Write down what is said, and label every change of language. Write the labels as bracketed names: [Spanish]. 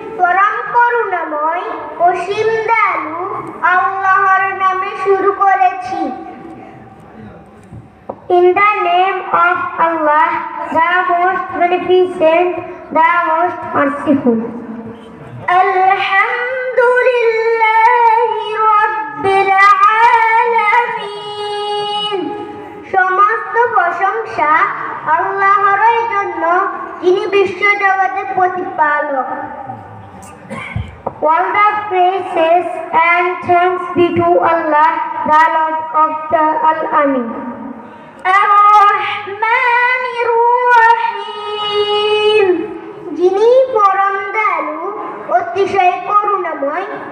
[Bangla] পরম করুণাময় অসীম দয়ালু আল্লাহর নামে শুরু করেছি। [English] In the name of Allah, the most beneficent, the most merciful. [Arabic] Alhamdulillahi Rabbil Alamin. [Bangla] সমস্ত প্রশংসা আল্লাহরই জন্য, যিনি বিশ্ব জগতের প্রতিপালক। [English] All the praises and thanks be to Allah, the Lord of the Al-Amin. [Arabic] Ar-Rahmanir Rahim. [Bangla] যিনি পরম দয়ালু, অতিশয় করুণাময়।